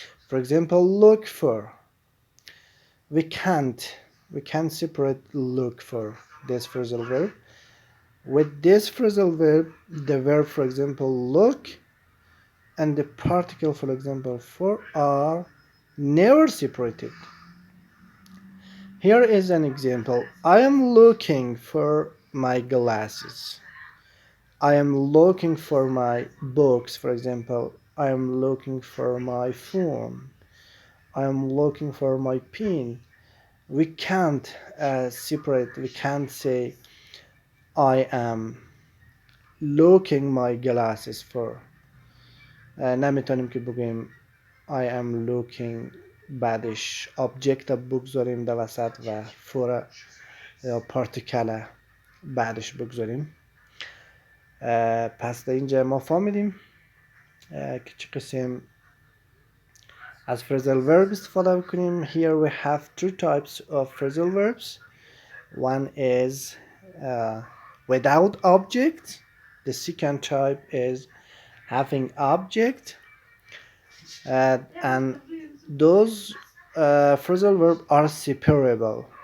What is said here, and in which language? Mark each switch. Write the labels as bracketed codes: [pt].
[en] For example, look for. We can't separate look for this phrasal verb. With this phrasal verb, the verb, for example, look and the particle, for example, for are never separated. Here is an example. I am looking for my glasses. I am looking for my books, for example. I am looking for my phone. I am looking for my pen. We can't separate. We can't say I am looking my glasses for. [fa] نمیتونیم که بگیم [en] I am looking [fa] بعدش object بگذاریم در وسط و for یا particle بعدش بگذاریم. پس در اینجا ما فهمیدیم که چه قسم از phrasal verb استفاده بکنیم. [en] Here we have two types of phrasal verbs. One is without object. The second type is having object. And those phrasal verbs are separable.